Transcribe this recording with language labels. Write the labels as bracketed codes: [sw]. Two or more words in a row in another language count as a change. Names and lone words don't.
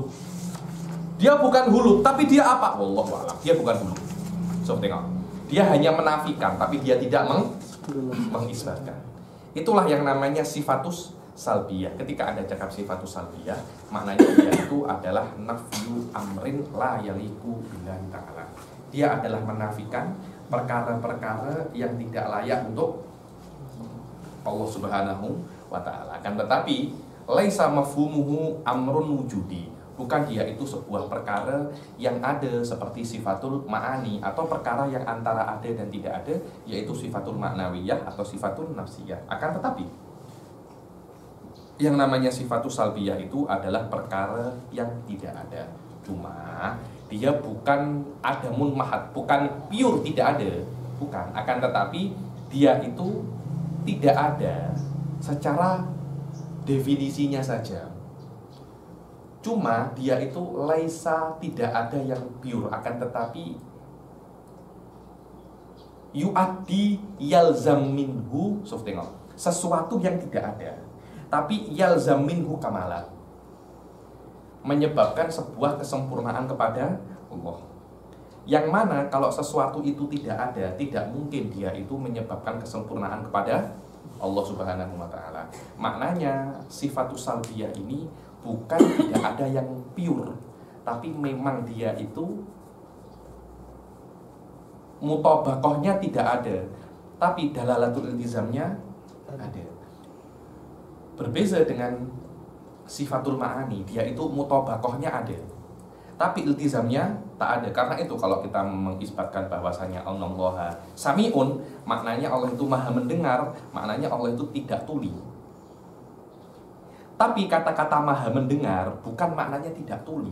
[ms] Dia bukan huluk, tapi dia apa? Wallahu a'lam. Dia bukan huluk. So, tengok. Dia hanya menafikan, tapi dia tidak mengisbatkan. Itulah yang namanya [ar] الصفات السلبية. [ms] Ketika Anda cakap [ar] الصفات السلبية, [ms] maknanya dia itu adalah [ar] نفي أمر لا يليق بالله تعالى. [ms] Dia adalah menafikan perkara-perkara yang tidak layak untuk Allah [ar] سبحانه وتعالى. [ms] Akan tetapi [ar] ليس مفهومه أمر وجودي. [ms] Bukan dia itu sebuah perkara yang ada seperti [ar] صفات المعاني, [ms] atau perkara yang antara ada dan tidak ada, yaitu [ar] الصفات المعنوية [ms] atau [ar] الصفات النفسية. [ms] Akan tetapi yang namanya [ar] الصفات السلبية [ms] itu adalah perkara yang tidak ada. Cuma dia bukan [ar] عدم محض, [ms] bukan pure tidak ada, bukan. Akan tetapi dia itu tidak ada secara definisinya saja. Cuma dia itu laisa, tidak ada yang pure, akan tetapi [ar] يؤدي يلزم منه, [ms] so, tengok, sesuatu yang tidak ada, tapi [ar] يلزم منه كمالات, [ms] menyebabkan sebuah kesempurnaan kepada Allah. Yang mana kalau sesuatu itu tidak ada, tidak mungkin dia itu menyebabkan kesempurnaan kepada Allah [ar] سبحانه وتعالى. [ms] Maknanya [ar] الصفات السلبية [ms] ini bukan tidak ada yang pure, tapi memang dia itu mutabakohnya tidak ada, tapi [ar] دلالة الالتزام [ms] ada. Berbeza dengan [ar] صفات المعاني, [ms] dia itu mutabakohnya ada, tapi iltizamnya tak ada. Karena itu kalau kita mengisbatkan bahwasanya Allah sami'un, maknanya Allah itu maha mendengar, maknanya Allah itu tidak tuli. Tapi kata-kata maha mendengar bukan maknanya tidak tuli.